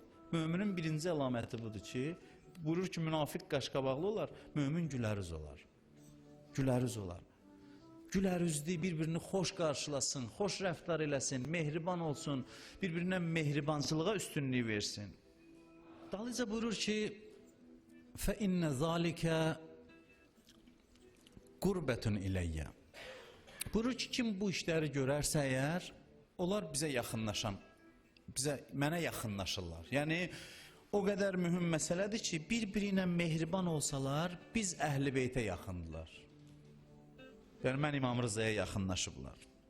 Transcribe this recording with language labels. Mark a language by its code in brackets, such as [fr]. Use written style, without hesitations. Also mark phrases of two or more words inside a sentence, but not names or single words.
[az] Müminin birinci əlaməti budur ki, buyurur ki, münafiq qaşqabaqlı olar, mümin gülərüz olar. Gülərüz olar. Gülərüzlü, bir-birini xoş qarşılasın, xoş rəftar eləsin, mehriban olsun, bir-birinə mehribançılığa üstünlük versin. Dalıyca buyurur ki, [ar] فَاِنَّ ذَٰلِكَ قُرْبَةٌ اِلَيَّ [az] Buyurur ki, kim bu işləri görərsə əgər, onlar bizə yaxınlaşan, mənə yaxınlaşırlar. Yəni, o qədər mühüm məsələdir ki, bir-biri ilə mehriban olsalar, biz Əhl-i Beytə yaxındılar. Yəni, mən İmam Rıza'ya yaxınlaşıblar.